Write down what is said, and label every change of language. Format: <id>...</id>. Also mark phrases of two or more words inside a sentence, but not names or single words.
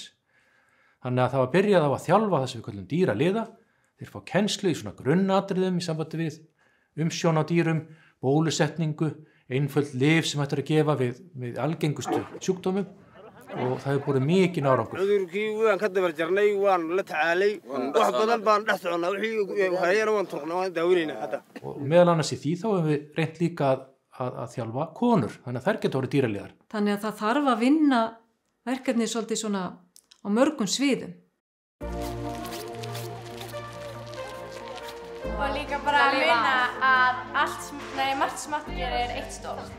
<is>Þannig að það var byrjað á að þjálfa það sem við kallum dýraliða. Þeir fá kennslu í svona grunnatriðum í sambandi við umsjón á dýrum, bólusetningu, einföld lyf sem hægt að gefa við algengustu sjúkdómum og það hefur borið mikinn árangur.</is> <so>Cudurkii waan ka dabar jarnay waan la tacaalay wax badan baan dhex soconnaa wixii hayana waan tuqnaa waan daaweynaa hadda.</so> <is>Og meðal annars í því þá hefum við reynt líka að þjálfa konur, þannig að þær getur orðið dýraliðar. Þannig að það þarf að vinna verkefnið svolítið svona á mörgum sviðum. Og líka bara að muna að margt smátt gerir eitt stórt.</is>